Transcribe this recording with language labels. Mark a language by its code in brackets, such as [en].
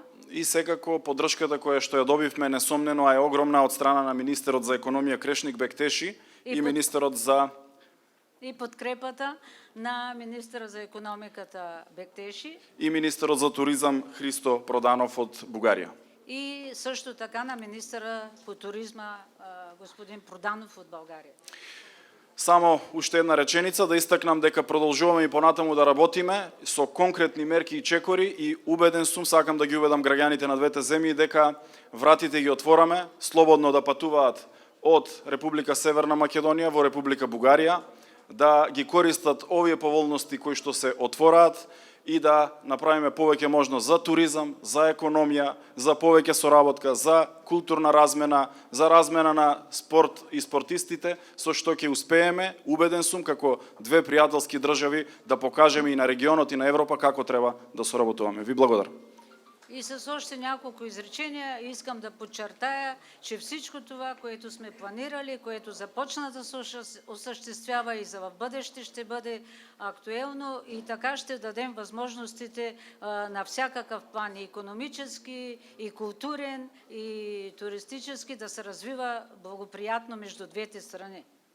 [mk] И секако поддршката која што ја добивме несомнено е огромна од страна на министерот за економија Крешник Бектеши и министерот за [bg] и подкрепата на министра за економиката Бектеши [mk] и министерот за туризам Христо Проданов од Бугарија. [bg] И също така на министъра по туризма господин Проданов от България. [mk] Само уште една реченица да истакнам дека продолжуваме и понатаму да работиме со конкретни мерки и чекори и убеден сум, сакам да ги убедам граѓаните на двете земји дека вратите ги отвораме слободно да патуваат од Република Северна Македонија во Република Бугарија, да ги користат овие поволности кои што се отвораат и да направиме повеќе можност за туризам, за економија, за повеќе соработка, за културна размена, за размена на спорт и спортистите, со што ќе успееме, убеден сум, како две пријателски држави, да покажеме и на регионот и на Европа како треба да соработуваме. Ви благодарам. [bg] И с още няколко изречения искам да подчертая, че всичко това, което сме планирали, което започна да се осъществява и за в бъдеще ще бъде актуелно и така ще дадем възможностите на всякакъв план, и икономически, и културен, и туристически да се развива благоприятно между двете страни.